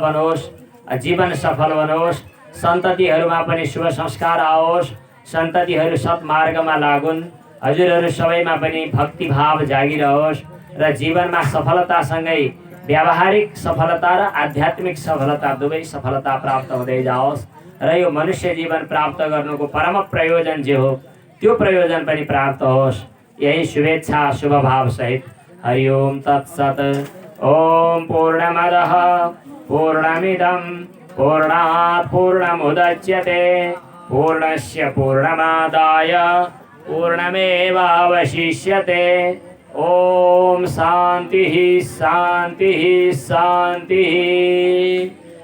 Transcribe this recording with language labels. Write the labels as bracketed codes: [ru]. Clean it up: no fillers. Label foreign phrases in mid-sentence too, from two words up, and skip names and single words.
[ne] बनोस्, जीवन सफल बनोस्, सन्ततिहरूमा पनि शुभ संस्कार आओस्, सन्ततिहरू सत्मार्गमा लागुन्, हजुरहरू सबैमा पनि भक्तिभाव जागिरहोस् र जीवनमा सफलतासँगै व्यावहारिक सफलता र आध्यात्मिक सफलता दुवै सफलता प्राप्त हुँदै जाओस् र यो मनुष्य जीवन प्राप्त गर्नुको परम प्रयोजन जे हो त्यो प्रयोजन पनि प्राप्त होस्। यही शुभेच्छा शुभ भाव सहित [sa] हरि ओम तत्सत। ओम पूर्णमदः पूर्णमिदं पूर्णात् पूर्णमुदच्यते पूर्णस्य पूर्णमादाय पूर्णमेवावशिष्यते। ओम शांति शांति शांति।